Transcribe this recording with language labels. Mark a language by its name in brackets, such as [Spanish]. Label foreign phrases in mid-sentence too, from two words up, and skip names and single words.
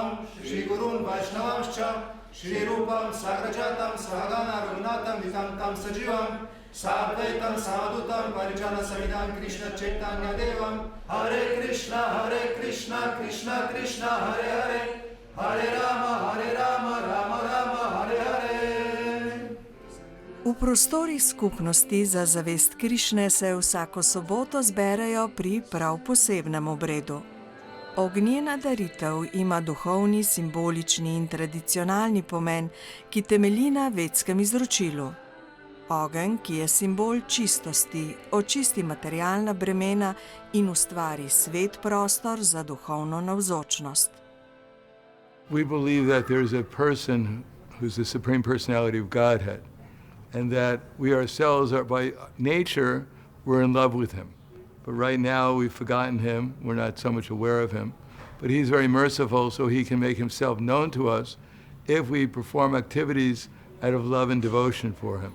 [Sanskrit] श्री गुरुं वैष्णवांश्च श्री रूपं साग्रजातं सहगण रघुनाथं वितं तं सजीवं साद्वैतं सावधूतं परिजन समिदं कृष्ण चैतन्य देवं हरे कृष्ण कृष्ण कृष्ण हरे हरे हरे राम राम राम हरे हरे. [Slovenian] V prostorih skupnosti za zavest Krišne se vsako soboto zberejo pri prav posebnem obredu. Ognjena daritev ima duhovni, simbolični in tradicionalni pomen, ki temelji na vedskem izročilu. Ogenj, ki je simbol čistosti, očisti materialna bremena in ustvari svet prostor za duhovno navzočnost. [English] We believe that there is a person who's the Supreme Personality of Godhead, and that we ourselves are by nature, we're in love with him. But right now we've forgotten him, we're not so much aware of him, but he's very merciful so he can make himself known to us if we perform activities out of love and devotion for him.